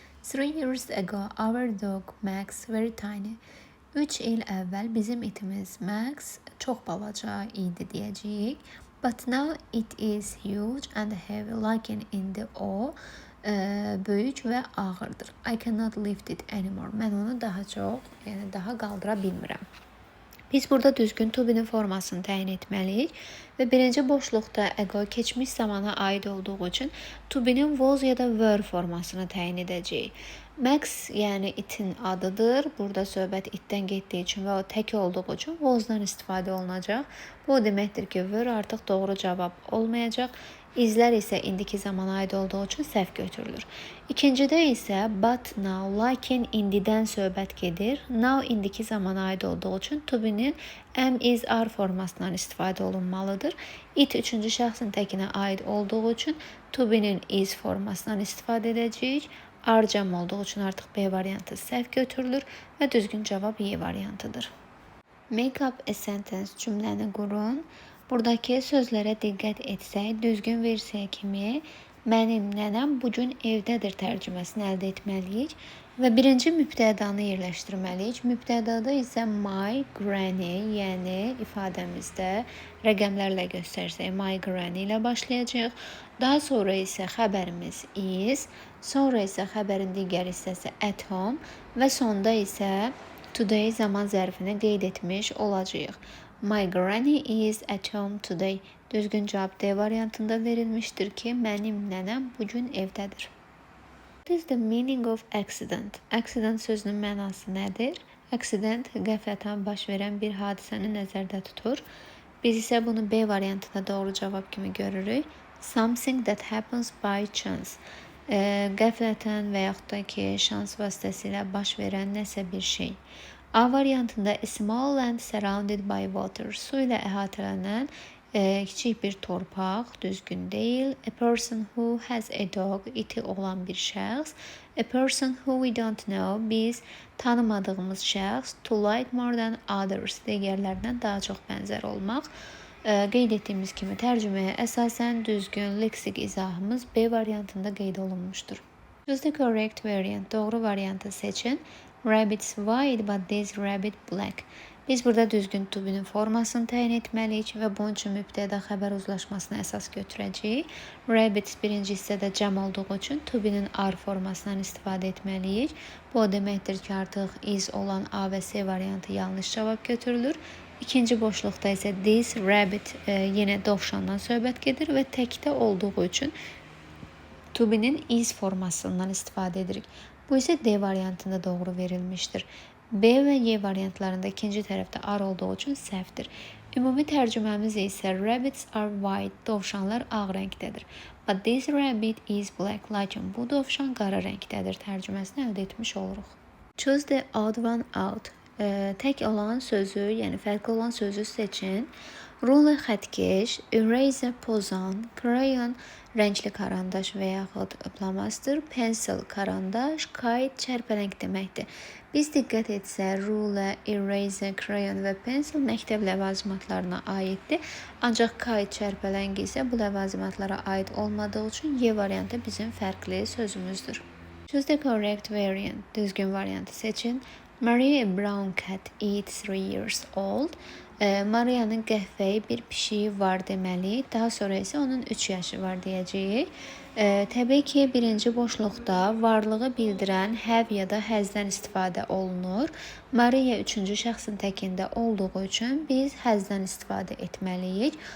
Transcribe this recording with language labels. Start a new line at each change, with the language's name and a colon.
English: 3 years ago, our dog Max very tiny.
Azerbaijani: 3 il əvvəl bizim itimiz Max çox balaca idi deyəcəyik.
English: But now it is huge and heavy,
Azerbaijani: lakin indi o böyük və ağırdır.
English: I cannot lift it anymore.
Azerbaijani: Mən onu daha çox, yəni daha qaldıra bilmirəm. Biz burada düzgün to be'nin formasını təyin etməliyik və birinci boşluqda ego keçmiş zamana aid olduğu üçün to be'nin was ya da were formasını təyin edəcəyik. Max yəni itin adıdır. Burada söhbət itdən getdiyi üçün və o tək olduğu üçün was'dan istifadə olunacaq. Bu o deməkdir ki, were artıq doğru cavab olmayacaq. İzlər isə indiki zamana aid olduğu üçün səhv götürülür. İkincidə isə
English: but now,
Azerbaijani: lakin indidən söhbət gedir. Now indiki zamana aid olduğu üçün to be'nin am, is, are formasından istifadə olunmalıdır. It üçüncü şəxsin təkinə aid olduğu üçün to be'nin is formasından istifadə edəcəyik. Are cəm olduğu üçün artıq B variantı səhv götürülür və düzgün cavab Y variantıdır.
English: Make up a sentence
Azerbaijani: cümləni qurun. Buradakı sözlərə diqqət etsək, düzgün versiya kimi mənim nənəm bugün evdədir tərcüməsini əldə etməliyik və birinci mübtədanı yerləşdirməliyik. Mübtədada isə
English: my granny,
Azerbaijani: yəni ifadəmizdə rəqəmlərlə göstərsək my granny ilə başlayacaq. Daha sonra isə xəbərimiz is, sonra isə xəbərin digər hissəsi
English: at home
Azerbaijani: və sonda isə today zaman zərfini qeyd etmiş olacağıq.
English: My granny is at home today.
Azerbaijani: Düzgün cavab D variantında verilmiştir ki, mənim nənəm bugün evdədir.
English: What is the meaning of accident?
Azerbaijani: Accident sözünün mənası nədir? Accident qəflətən baş verən bir hadisəni nəzərdə tutur. Biz isə bunu B variantında doğru cavab kimi görürük.
English: Something that happens by chance.
Azerbaijani: Qəflətən və yaxud da ki, şans vasitəsilə baş verən nəsə bir şey. A variantında
English: a small land surrounded by water.
Azerbaijani: Su ilə əhatələnən kiçik bir torpaq, düzgün deyil.
English: A person who has a dog,
Azerbaijani: iti olan bir şəxs.
English: A person who we don't know,
Azerbaijani: biz tanımadığımız şəxs.
English: To like more than others,
Azerbaijani: digərlərdən daha çox bənzər olmaq. Qeyd etdiyimiz kimi tərcüməyə əsasən düzgün leksik izahımız B variantında qeyd olunmuşdur.
English: Choose the correct variant.
Azerbaijani: Doğru variantı seçin.
English: Rabbit's white but this rabbit black.
Azerbaijani: Biz burada düzgün to be'nin formasını təyin etməliyik və bunun üçün mübtəda xəbər uzlaşmasına əsas götürəcəyik. Rabbit birinci hissədə cəm olduğu üçün to be'nin are formasından istifadə etməliyik. Bu o deməkdir ki, artıq is olan A və C variantı yanlış cavab götürülür. İkinci boşluqda isə
English: this rabbit
Azerbaijani: yenə dovşandan söhbət gedir və təkdə olduğu üçün to be'nin is formasından istifadə edirik. Bu isə D variantında doğru verilmiştir. B və Y variantlarında ikinci tərəfdə are olduğu üçün səhvdir. Ümumi tərcüməmiz isə
English: rabbits are white,
Azerbaijani: dovşanlar ağ rəngdədir.
English: But this rabbit is black,
Azerbaijani: lakin bu dovşan qara rəngdədir tərcüməsini əldə etmiş oluruq.
English: Choose the odd one out.
Azerbaijani: Tək olan sözü, yəni fərqli olan sözü seçin. Ruler xətkeş, eraser pozan, crayon rəngli karandaş və yaxud plamaster, pencil karandaş, kite çərpələng deməkdir. Biz diqqət etsək, ruler, eraser, crayon və pencil məktəb ləvazimatlarına aiddir. Ancaq kite çərpələng isə bu ləvazimatlara aid olmadığı üçün Y variantı bizim fərqli sözümüzdür.
English: Choose the correct variant.
Azerbaijani: Düzgün variantı seçin.
English: Maria a brown cat is 3 years old.
Azerbaijani: Maria'nın qəhvəyi bir pişiyi var deməli. Daha sonra isə onun 3 yaşı var deyəcəyik. Təbii ki, birinci boşluqda varlığı bildirən have ya da hasdən istifadə olunur. Maria üçüncü şəxsin təkində olduğu üçün biz hasdən istifadə etməliyik.